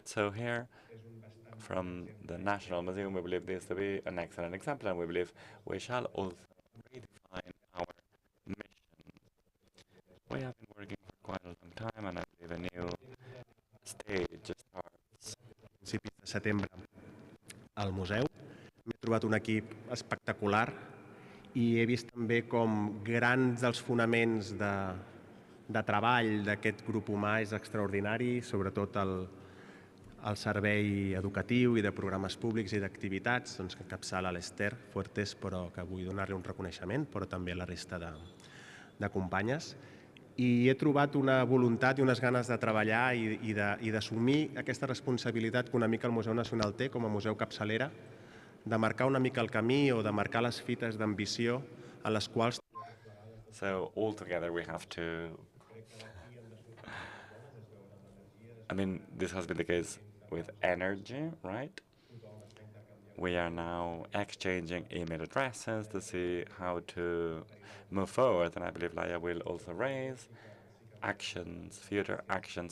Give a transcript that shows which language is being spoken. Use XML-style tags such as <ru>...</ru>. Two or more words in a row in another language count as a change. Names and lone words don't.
<en>So here, from the National Museum, we believe this to be an excellent example, and we believe we shall also redefine our mission. We have been working for quite a long time, and I believe a new stage starts.</en> <ca>Principis de setembre al museu. M'he trobat un equip espectacular i he vist també com grans dels fonaments de treball d'aquest grup humà és extraordinari, sobretot el servei educatiu i de programes públics i d'activitats, doncs, que encapçala l'Ester Fuertes, però que vull donar-li un reconeixement, però també a la resta de companyes. I he trobat una voluntat i unes ganes de treballar i d'assumir aquesta responsabilitat que una mica el Museu Nacional té com a museu capçalera, de marcar una mica el camí o de marcar les fites d'ambició a les quals...</ca> <en>So all together we have to... I mean, this has been the case with energy, right? We are now exchanging email addresses to see how to move forward, and I believe Laia will also raise actions, future actions.</en>